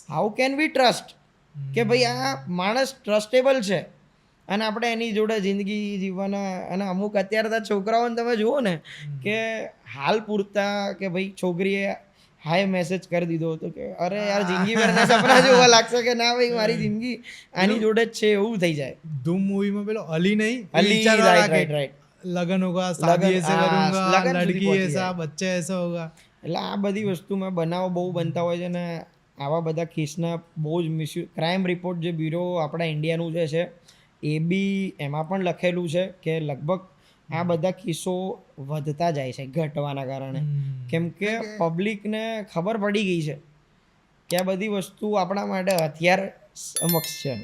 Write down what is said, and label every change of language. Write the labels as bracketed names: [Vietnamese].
[English] how can we trust [Gujarati] કે ભાઈ આ માણસ ટ્રસ્ટેબલ છે અને આપણે એની જોડે જિંદગી જીવવાના. અને અમુક અત્યારે છોકરાઓને તમે જુઓ ને કે હાલ પૂરતા કે ભાઈ છોકરીએ હાય મેસેજ કરી દીધો તો કે અરે યાર જિંદગી ભરના સપના જોવા લાગશે કે ના ભાઈ મારી જિંદગી આની જોડે જ છે એવું થઈ જાય. ધૂમ મૂવીમાં પેલો અલી નહીં, અલી, રાઈટ [Hindi] लगन होगा, शादी ऐसे करूंगा, लड़की ऐसा, बच्चा ऐसा होगा. [Gujarati] એટલે આ બધી વસ્તુમાં બનાવો બહુ બનતા હોય છે ને આવા બધા કેસના બહુ જ મિસયુઝ. ક્રાઇમ રિપોર્ટ જે બ્યુરો આપણા ઇન્ડિયાનું જે છે એ બી એમાં પણ લખેલું છે કે લગભગ આ બધા કેસો વધતા જાય છે ઘટવાના કારણે, કેમ કે પબ્લિકને ખબર પડી ગઈ છે કે આ બધી વસ્તુ આપણા માટે હથિયાર સમક્ષ છે.